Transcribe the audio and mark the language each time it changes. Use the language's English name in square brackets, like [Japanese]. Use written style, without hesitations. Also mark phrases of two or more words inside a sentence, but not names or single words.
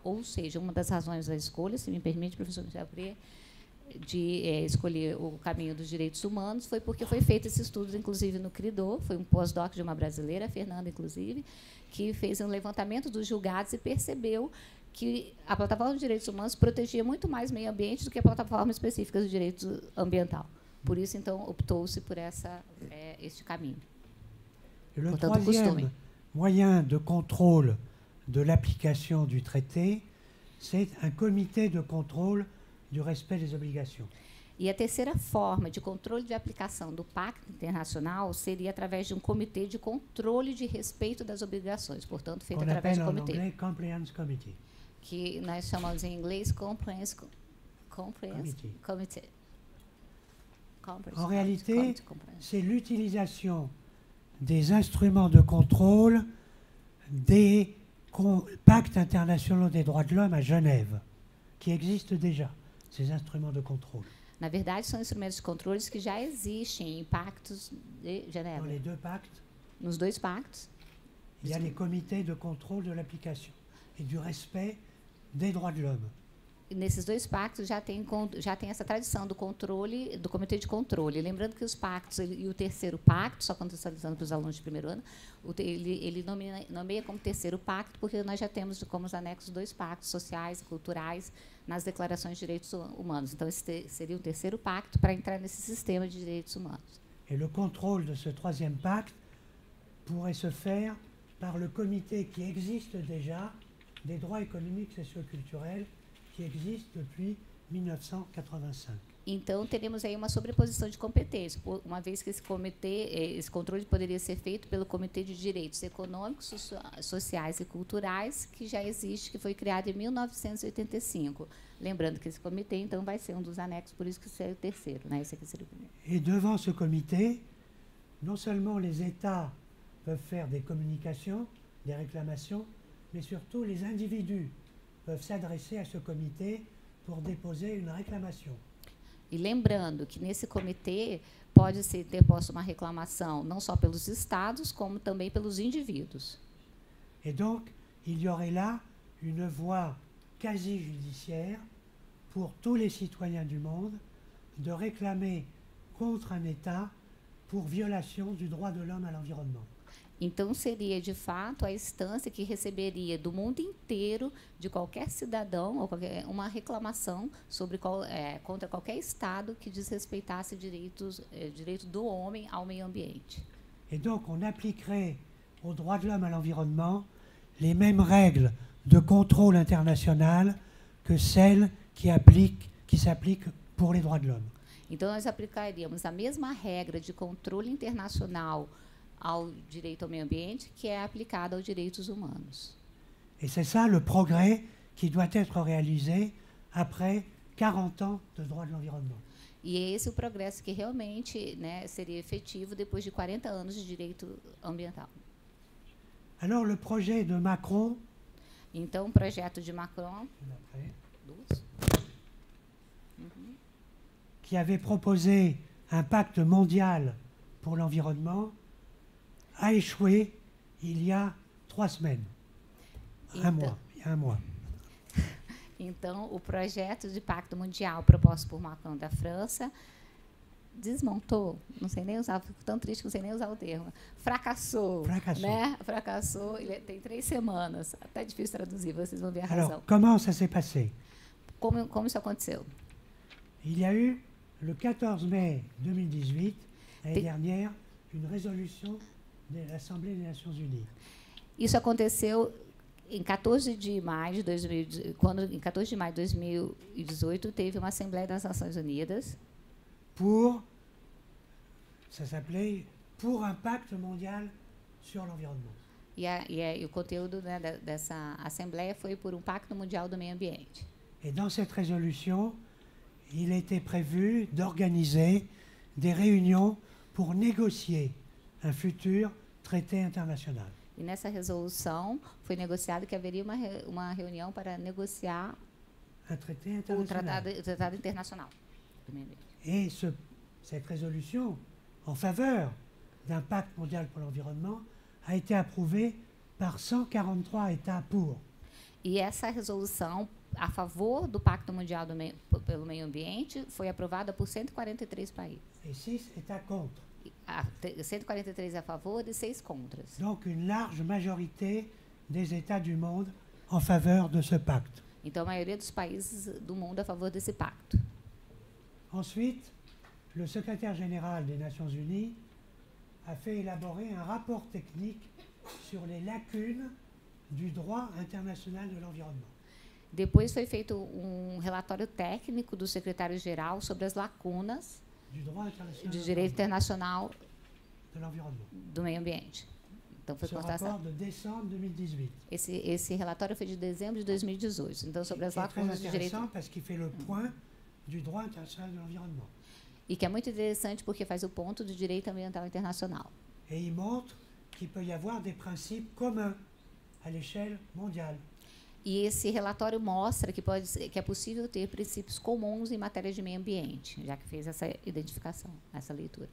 [Portuguese] Ou seja, uma das razões da escolha, se me permite, professor Michel Pré, de escolher o caminho dos direitos humanos foi porque foi feito esse estudo, inclusive, no CRIDO, foi um pós-doc de uma brasileira, a Fernanda, inclusive, que fez um levantamento dos julgados e percebeu que a plataforma de direitos humanos protegia muito mais o meio ambiente do que a plataforma específica do direito ambiental. Por isso, então, optou-se por este caminho. [French] Le troisième moyen de contrôle de l'application du traité, c'est un comité de contrôle du respect des obligations. [Portuguese] E a terceira forma de controle de aplicação do Pacto Internacional seria através de um comitê de controle de respeito das obligações, portanto, feito através de comitê. [French] En anglais, [English] Compliance Committee. [Portuguese] Que nós chamamos em inglês [English] Compliance Committee. [French] En réalité, c'est l'utilisation des instruments de contrôle des pactes internationaux des droits de l'homme à Genève, qui existent déjà, ces instruments de contrôle. [Portuguese] Na verdade, são instrumentos de controle que já existem em pactos de Genebra. [French] Dans les deux pactes, [Portuguese] nos dois pactos, [French] il y a les comités de contrôle de l'application et du respect des droits de l'homme. [Portuguese] E nesses dois pactos já tem essa tradição do controle, do comitê de controle. Lembrando que os pactos e o terceiro pacto, só contextualizando para os alunos de primeiro ano, ele nomeia como terceiro pacto, porque nós já temos como os anexos dois pactos sociais e culturais nas declarações de direitos humanos. Então, esse seria o terceiro pacto para entrar nesse sistema de direitos humanos. [French] Et le contrôle de ce troisième pacte pourrait se faire par le comité qui existe déjà des droits économiques, socioculturels, que existe depuis 1985. [Portuguese] Então, teremos aí uma sobreposição de competências, uma vez que esse controle poderia ser feito pelo Comitê de Direitos Econômicos, Sociais e Culturais, que já existe, que foi criado em 1985. Lembrando que esse comitê, então, vai ser um dos anexos, por isso que esse é o terceiro, né? Esse aqui seria o primeiro. [French] Et devant ce comité, non seulement les États peuvent faire des communications, des réclamations, mais surtout les individus peuvent s'adresser à ce comité pour déposer une réclamation. [Portuguese] E lembrando que nesse comitê pode ser ter posto uma reclamação não só pelos estados, como também pelos indivíduos. [French] Et donc, il y aurait là une voie quasi judiciaire pour tous les citoyens du monde de réclamer contre un État pour violation du droit de l'homme à l'environnement. [Portuguese] Então, seria, de fato, a instância que receberia do mundo inteiro, de qualquer cidadão, ou uma reclamação sobre contra qualquer Estado que desrespeitasse direito do homem ao meio ambiente. [French] Et donc, on appliquerait aux droits de l'homme à l'environnement les mêmes règles de contrôle international que celles qui s'appliquent pour les droits de l'homme. [Portuguese] Então, nós aplicaríamos a mesma regra de controle internacional ao direito ao meio ambiente que é aplicada aos direitos humanos. [French] Et c'est ça le progrès qui doit être réalisé après 40 ans de droit de l'environnement. [Portuguese] E esse é o progresso que realmente, né, seria efetivo depois de 40 anos de direito ambiental. [French] Alors le projet de Macron, [Portuguese] então o projeto de Macron, [French] qui avait proposé un pacte mondial pour l'environnement, a échoué il y a 3 semaines. Il y a un mois. [Portuguese] Então, o projeto de pacto mundial proposto por Macron da França desmontou, não sei nem usar, fico tão triste que não sei nem usar o termo, fracassou. Né? Fracassou, ele tem 3 semanas, até difícil traduzir, vocês vão ver a razão. [French] Alors, comment ça s'est passé? [Portuguese] Como isso aconteceu? [French] Il y a eu, le 14 mai 2018, l'année dernière, une résolution de l'Assemblée des Nations Unies. [Portuguese] Isso aconteceu em 14 de maio de 2018, quando em 14 de maio de 2018 teve uma Assembleia das Nações Unidas [French] pour, ça s'appelait Pour un pacte mondial sur l'environnement. [Portuguese] E o conteúdo, né, dessa assembleia foi por um pacto mundial do meio ambiente. [French] Et dans cette résolution, il était prévu d'organiser des réunions pour négocier un futur traité international. [Portuguese] E nessa resolução foi negociado que haveria uma reunião para negociar [French] Un traité [Portuguese] o [French] international. [Portuguese] tratado internacional do meio ambiente. [French] Et cette résolution en faveur d'un pacte mondial pour l'environnement a été approuvée par 143 États pour. [Portuguese] E essa resolução a favor do Pacto Mundial pelo Meio Ambiente foi aprovada por 143 países. [French] Et 6 États contre. [Portuguese] 143 a favor e 6 contras. [French] Donc une large majorité des États du monde en faveur de ce pacte. [Portuguese] Então, a maioria dos países do mundo é a favor desse pacto. [French] Ensuite, le secrétaire général des Nations Unies a fait élaborer un rapport technique sur les lacunes du droit international de l'environnement. [Portuguese] Depois foi feito relatório técnico do secretário-geral sobre as lacunas [French] Du droit international [Portuguese] do direito internacional [French] de l'environnement. [Portuguese] do meio ambiente. Então, foi [French] Ce [Portuguese] constatado. [French] rapport de décembre 2018. [Portuguese] Esse relatório foi de dezembro de 2018. Então, sobre as [French] Qui est très [Portuguese] lacunas do direito. [French] intéressant parce qu'il fait le point du droit international de l'environnement. [Portuguese] E que é muito interessante porque faz o ponto do direito ambiental internacional. [French] Et il montre qu'il peut y avoir des principes communs à l'échelle mondiale. [Portuguese] E esse relatório mostra que é possível ter princípios comuns em matéria de meio ambiente, já que fez essa identificação, essa leitura.